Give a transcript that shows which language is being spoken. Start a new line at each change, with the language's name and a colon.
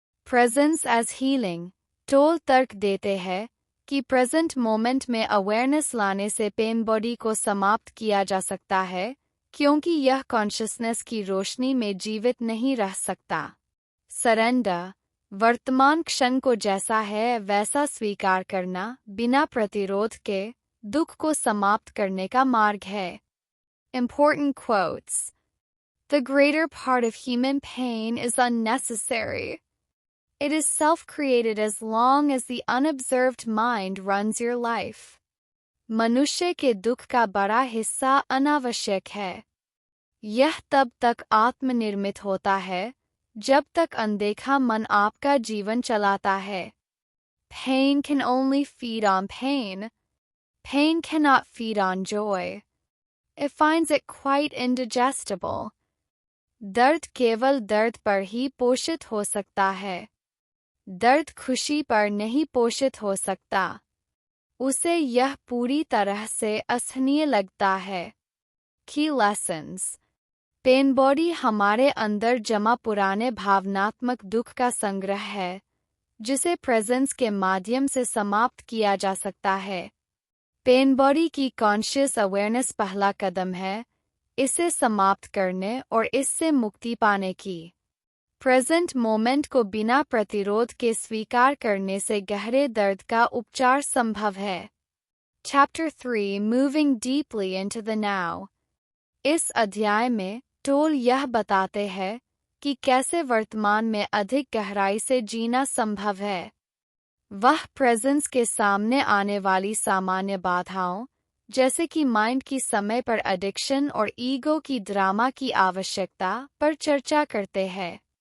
Hindi: Presence as healing. Toll तर्क देते हैं कि प्रेजेंट मोमेंट में अवेयरनेस लाने से पेन बॉडी को समाप्त किया जा सकता है, क्योंकि यह कॉन्शियसनेस की रोशनी में जीवित नहीं रह सकता। सरेंडर। वर्तमान क्षण को जैसा है वैसा स्वीकार करना बिना प्रतिरोध के दुख को समाप्त करने का मार्ग है।
English: Important quotes. The greater part of human pain is unnecessary. It is self-created as long as the unobserved mind runs your life.
Hindi: मनुष्य के दुख का बड़ा हिस्सा अनावश्यक है। यह तब तक आत्मनिर्मित होता है जब तक अनदेखा मन आपका जीवन चलाता है।
English: Pain can only feed on pain. Pain cannot feed on joy. It finds it quite indigestible.
Hindi: दर्द केवल दर्द पर ही पोषित हो सकता है। दर्द खुशी पर नहीं पोषित हो सकता। उसे यह पूरी तरह से असहनीय लगता है।
English: Key lessons.
Hindi: पेन बॉडी हमारे अंदर जमा पुराने भावनात्मक दुख का संग्रह है, जिसे प्रेजेंस के माध्यम से समाप्त किया जा सकता है। पेन बॉडी की कॉन्शियस अवेयरनेस पहला कदम है इसे समाप्त करने और इससे मुक्ति पाने की। प्रेजेंट मोमेंट को बिना प्रतिरोध के स्वीकार करने से गहरे दर्द का उपचार संभव है।
English: Chapter 3 Moving Deeply into the Now.
Hindi: इस अध्याय में टोल यह बताते हैं कि कैसे वर्तमान में अधिक गहराई से जीना संभव है। वह प्रेजेंस के सामने आने वाली सामान्य बाधाओं, जैसे कि माइंड की समय पर एडिक्शन और ईगो की ड्रामा की आवश्यकता पर चर्चा करते हैं।